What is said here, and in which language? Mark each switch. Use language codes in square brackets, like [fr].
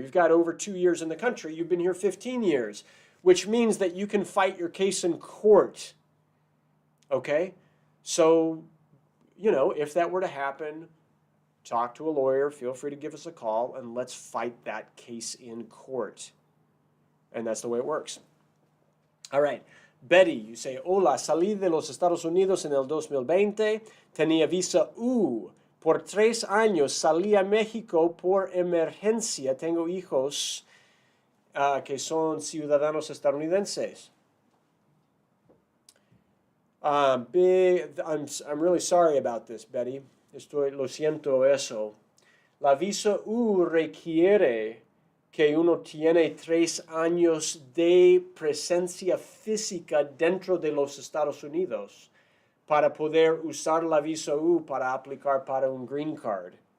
[en] You've got over 2 years in the country. You've been here 15 years, which means that you can fight your case in court, okay? So, if that were to happen, talk to a lawyer, feel free to give us a call, and let's fight that case in court. And that's the way it works. All right. Betty, you say, [es] hola, salí de los Estados Unidos en el 2020, tenía visa U. Por 3 años salí a México por emergencia. Tengo hijos que son ciudadanos estadounidenses. [en] I'm really sorry about this, Betty. [es] Lo siento eso. La visa U requiere que uno tiene 3 años de presencia física dentro de los Estados Unidos para poder usar la visa U para aplicar para un green card.